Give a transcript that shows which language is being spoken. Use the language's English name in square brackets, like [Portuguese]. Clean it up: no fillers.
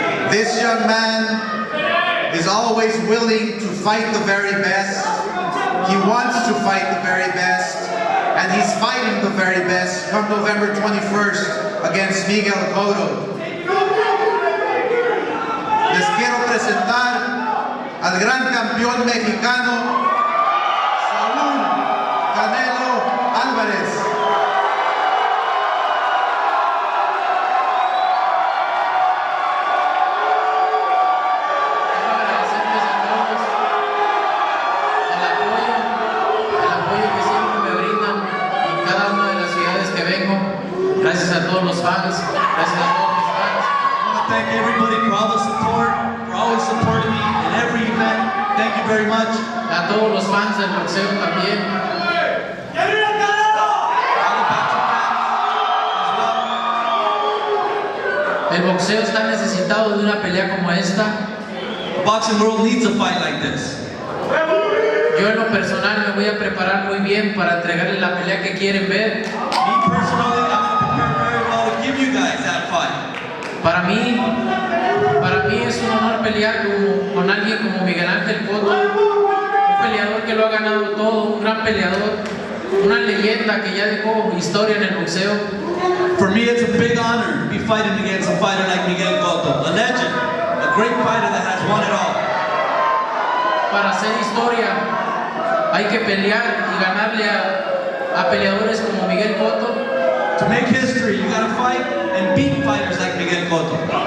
[English] This young man is always willing to fight the very best. He wants to fight the very best, and he's fighting the very best come November 21st against Miguel Cotto. [Spanish] Les quiero presentar al gran campeón mexicano, Saúl Canelo Álvarez. Quiero agradecerles a todos el apoyo que siempre me brindan en cada una de las ciudades que vengo. Gracias a todos los fans, gracias a todos mis fans. [English] I want to thank everybody for all the support, for always supporting me in every event. Thank you very much. [Spanish] A todos los fans del boxeo también. [English] All the boxing fans as well. [Spanish] El boxeo está necesitado de una pelea como esta. [English] The boxing world needs a fight like this. [Spanish] Yo en lo personal me voy a preparar muy bien para entregarles la pelea que quieren ver. [English] Me personally, I'm going to prepare very well to give you guys that fight. [Spanish] Para mí es un honor pelear con alguien como Miguel Ángel Cotto, un peleador que lo ha ganado todo, un gran peleador, una leyenda que ya dejó historia en el boxeo. [English] For me, it's a big honor to be fighting against a fighter like Miguel Cotto, a legend, a great fighter that has won it all. [Spanish] Para hacer historia hay que pelear y ganarle a peleadores como Miguel Cotto. [English] To make history, you got to fight and beat fighters like Miguel Cotto.